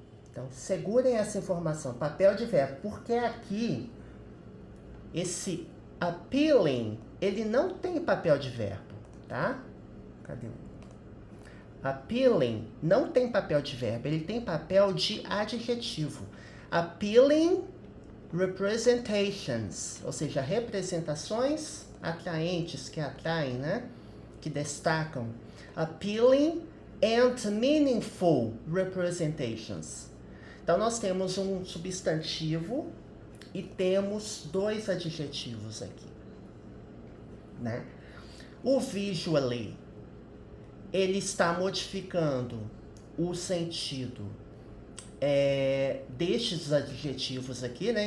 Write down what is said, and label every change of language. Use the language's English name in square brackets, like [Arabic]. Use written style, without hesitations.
[Portuguese] Então, segurem essa informação, papel de verbo, porque aqui, esse appealing, ele não tem papel de verbo, tá? Cadê? Appealing não tem papel de verbo, ele tem papel de adjetivo. Appealing representations, ou seja, representações atraentes, que atraem, né? Que destacam. [English] Appealing and meaningful representations. [Portuguese] Então, nós temos um substantivo e temos dois adjetivos aqui, né? O visually, ele está modificando o sentido destes adjetivos aqui, né?